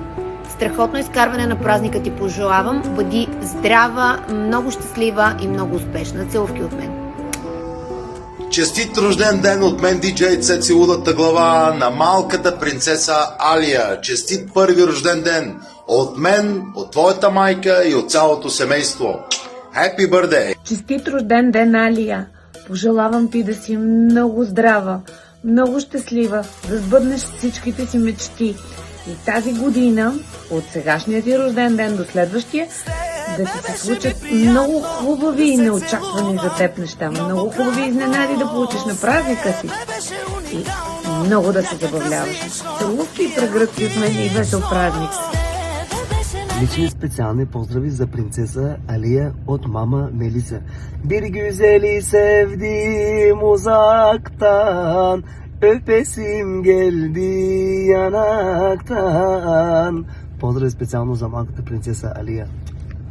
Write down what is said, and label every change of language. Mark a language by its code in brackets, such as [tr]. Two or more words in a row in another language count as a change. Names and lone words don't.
[bg] Страхотно изкарване на празника ти пожелавам. Бъди здрава, много щастлива и много успешна. Целувки от мен. Честит рожден ден от мен, диджейца, целудата глава на малката принцеса Алия. Честит първи рожден ден от мен, от твоята майка и от цялото семейство. [en] Happy birthday! [bg] Честит рожден ден, Алия! Пожелавам ти да си много здрава, много щастлива, да сбъднеш всичките си мечти. И тази година, от сегашния ти рожден ден до следващия, да ти се случат много хубави и неочаквани за теб неща. Много хубави изненади да получиш на празника си. И много да се забавляваш. Целувки и прегръдки от мен и весел празник. Лични специални поздрави за принцеса Алия от mama Melisa. [tr] Bir güzeli sevdim uzaktan, öpesim geldi yanaktan. [bg] Поздрави специално за малката принцеса Алия.